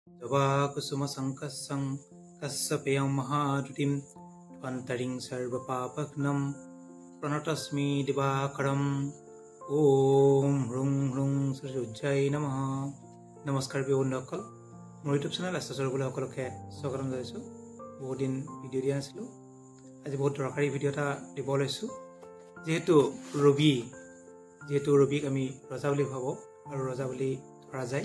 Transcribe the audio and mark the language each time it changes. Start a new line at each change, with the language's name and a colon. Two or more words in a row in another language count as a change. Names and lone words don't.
Sanskrit: जवाकुसुम सङ्कसङ् कस्सपयम् महद्रितिम् त्वन्तरिङ् सर्वपापक्नम् प्रणतस्मि दिवाकरम् ॐ ह्रुङ् ह्रुङ् सुज्जै नमः.
Assamese: Namaskar বন্ধুসকল, মোৰ
English: YouTube channel
Assamese: আস্থাচৰ বুলি সকলোকে স্বাগতম জনাইছোঁ। বহুত দিন ভিডিঅ' দিয়া নাছিলোঁ, আজি বহুত দৰকাৰী ভিডিঅ' এটা দিব লৈছোঁ। যিহেতু ৰবিক আমি ৰজা বুলি ভাবোঁ আৰু ৰজা বুলি ধৰা যায়।